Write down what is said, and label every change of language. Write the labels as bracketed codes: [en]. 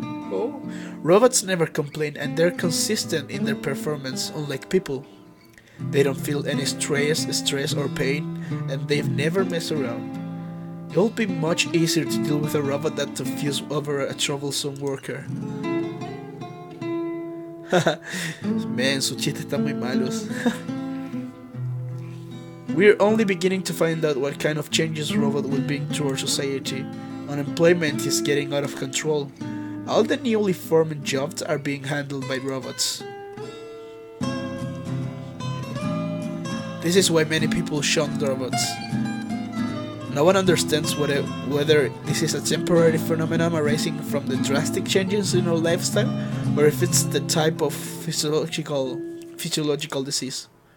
[en] Oh. Robots never complain and they're consistent in their performance, unlike people. They don't feel any stress or pain, and they've never messed around. It will be much easier to deal with a robot than to fuse over a troublesome worker. [es] Man, sus chistes están muy malos. [en] We're only beginning to find out what kind of changes robots will bring to our society. Unemployment is getting out of control. All the newly formed jobs are being handled by robots. This is why many people shun robots. No one understands whether this is a temporary phenomenon arising from the drastic changes in our lifestyle, or if it's the type of physiological disease.